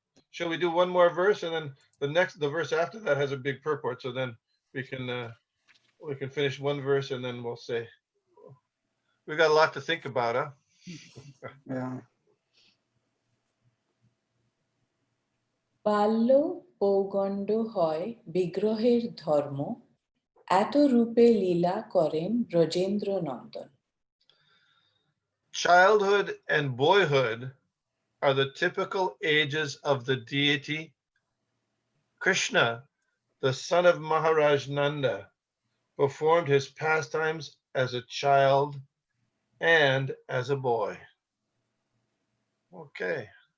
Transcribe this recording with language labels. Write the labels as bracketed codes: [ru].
[en] Shall we do one more verse, and then the verse after that has a big purport, so then we can finish one verse and then we'll say, we got a lot to think about, huh? Yeah. [bn] বাল্য পৌগণ্ড হয় বিগ্রহের ধর্ম, এত রূপে লীলা করেন ব্রজেন্দ্র নন্দন. [en] Childhood and boyhood are the typical ages of the deity. Krishna, the son of Maharaj Nanda, performed his pastimes as a child and as a boy. Okay.